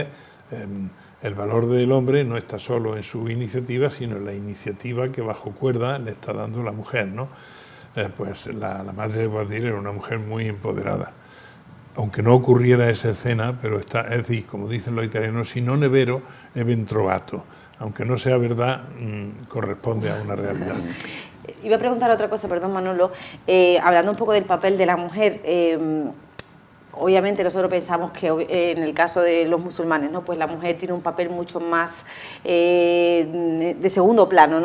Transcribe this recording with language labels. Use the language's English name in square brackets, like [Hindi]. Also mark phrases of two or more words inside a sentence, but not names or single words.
[Spanish] el valor del hombre no está solo en su iniciativa, sino en la iniciativa que bajo cuerda le está dando la mujer, ¿no? Pues la madre de Boabdil era una mujer muy empoderada. Aunque no ocurriera esa escena, pero es decir, como dicen los italianos, [Italian] si non è vero, è ben trovato. [Spanish] Aunque no sea verdad, corresponde a una realidad. Iba a preguntar otra cosa, perdón Manolo, hablando un poco del papel de la mujer. Obviamente nosotros pensamos que en el caso de los musulmanes, ¿no? Pues la mujer tiene un papel mucho más de segundo plano, ¿no?